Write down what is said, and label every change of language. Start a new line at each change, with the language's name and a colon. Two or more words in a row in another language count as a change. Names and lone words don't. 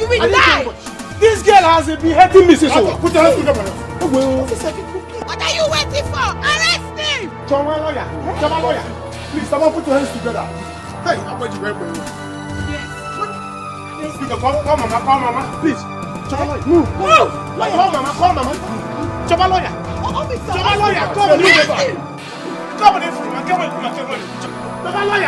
English: You will die! This girl has been hurting me since. Put your hands together. What are you waiting for? Arrest him! Choma lawyer. Please, someone put your hands together. Hey, I'm going to go. Call mama, please. Choma lawyer, move. Call mama. Choma lawyer. Choma lawyer, come on, Choma lawyer.